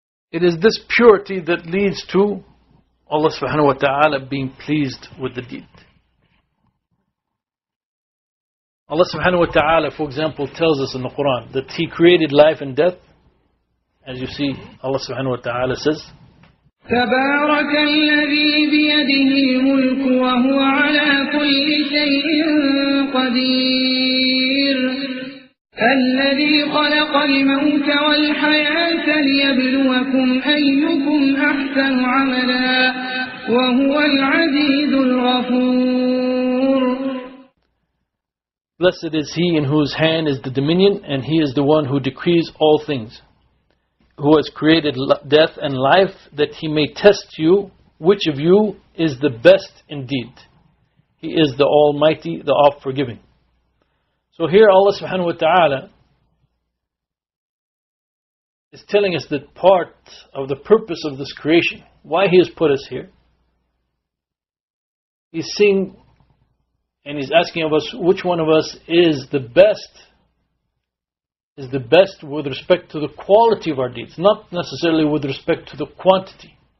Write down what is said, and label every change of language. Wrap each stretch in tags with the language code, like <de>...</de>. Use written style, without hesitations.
<en>It is this purity that leads to Allah subhanahu wa ta'ala being pleased with the deed. Allah subhanahu wa ta'ala, for example, tells us in the Qur'an that He created life and death. As you see, Allah subhanahu wa ta'ala says,</en> <ar>تبارك الذي بيده الملك وهو على كل شيء قدير الذي خلق الموت والحياة ليبلوكم أيكم أحسن عملا وهو العزيز الغفور.</ar> <en>Blessed is he in whose hand is the dominion, and he is the one who decrees all things, who has created death and life, that he may test you, which of you is the best indeed. He is the Almighty, the oft-forgiving. So here Allah subhanahu wa ta'ala is telling us that part of the purpose of this creation, why He has put us here, He's seeing and He's asking of us which one of us is the best with respect to the quality of our deeds, not necessarily with respect to the quantity.</en>